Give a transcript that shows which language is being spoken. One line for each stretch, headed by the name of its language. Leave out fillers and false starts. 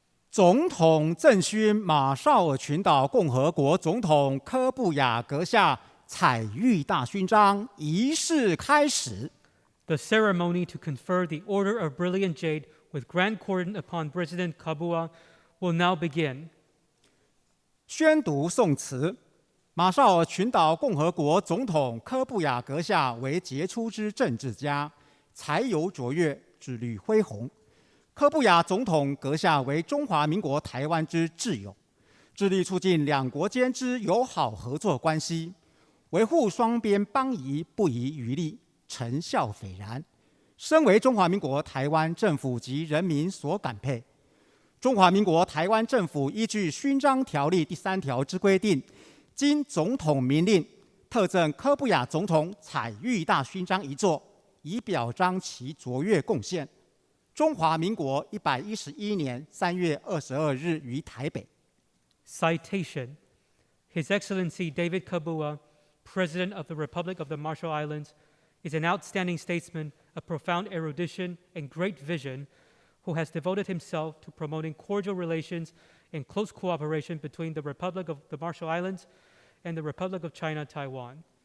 Chinese: 总统赠勋马绍尔群岛共和国总统柯布亚阁下采玉大勋章仪式开始。
English: The ceremony to confer the Order of Brilliant Jade with Grand Cordon upon President Kabua will now begin.
Chinese: 宣读宋词。马绍尔群岛共和国总统柯布亚阁下为杰出之政治家，才游卓越，志虑恢宏。柯布亚总统阁下为中华民国台湾之挚友，致力促进两国间之友好合作关系，维护双边邦谊不遗余力，成效斐然，深为中华民国台湾政府及人民所感佩。中华民国台湾政府依据勋章条例第3条之规定，经总统明令，特赠柯布亚总统采玉大勋章一座，以表彰其卓越贡献。中华民国111年3月22日于台北。
English: Citation: His Excellency David Kabua, President of the Republic of the Marshall Islands, is an outstanding statesman of profound erudition and great vision, who has devoted himself to promoting cordial relations and close cooperation between the Republic of the Marshall Islands and the Republic of China, Taiwan.